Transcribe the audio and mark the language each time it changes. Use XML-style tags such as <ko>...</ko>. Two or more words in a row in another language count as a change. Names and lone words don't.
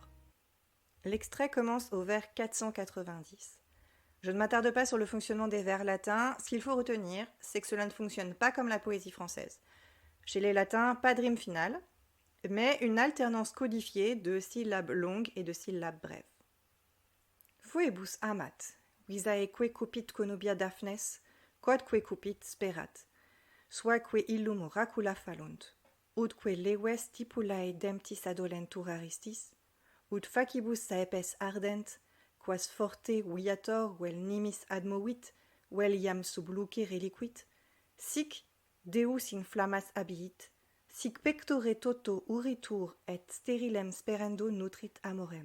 <fr>L'extrait commence au vers 490. Je ne m'attarde pas sur le fonctionnement des vers latins, ce qu'il faut retenir, c'est que cela ne fonctionne pas comme la poésie française. Chez les latins, pas de rime finale, mais une alternance codifiée de syllabes longues et de syllabes brèves.</fr> <la>Fuebus amat, visaeque cupit conubia Daphnes, quodque cupit sperat, suaque illum oracula fallunt, utque leves stipulae demptis adolentur aristis, ut facibus saepes ardent, quas forte viator vel nimis admovit, vel iam sub luce reliquit, sic Deus in flammas abiit, sic pectore toto uritur et sterilem sperendo nutrit amorem.</la>